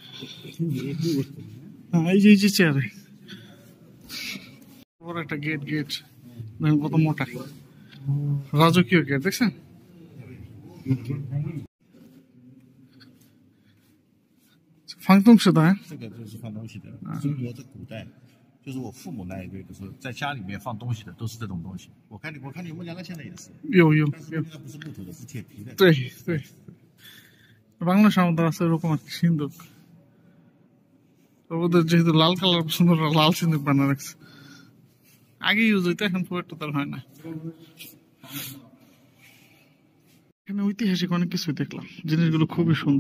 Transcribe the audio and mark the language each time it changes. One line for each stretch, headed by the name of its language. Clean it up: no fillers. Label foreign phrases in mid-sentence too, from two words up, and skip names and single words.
Bangla: হ্যাঁ এই যে চেয়ারে বড় একটা গেট দেখেন কত মোটা, রাজকীয় গেট দেখছেন।
Chinese: ফাংতং 是的。这个就是放东西的。中国在古代，就是我父母那一辈的时候，在家里面放东西的都是这种东西。我看你们家那现在也是。有。但是那不是木头的，是铁皮的。
Bangla: 对，বাংলাদেশ আমাদের আছে এরকম একটা সিন্দুক, ওদের যেহেতু লাল কালার পছন্দ, লাল সিন্দুক বানা রাখছে। আগে ইউজ হইতো, এখন খুব একটা তার হয় না। এখানে ঐতিহাসিক অনেক কিছুই দেখলাম, জিনিসগুলো খুবই সুন্দর।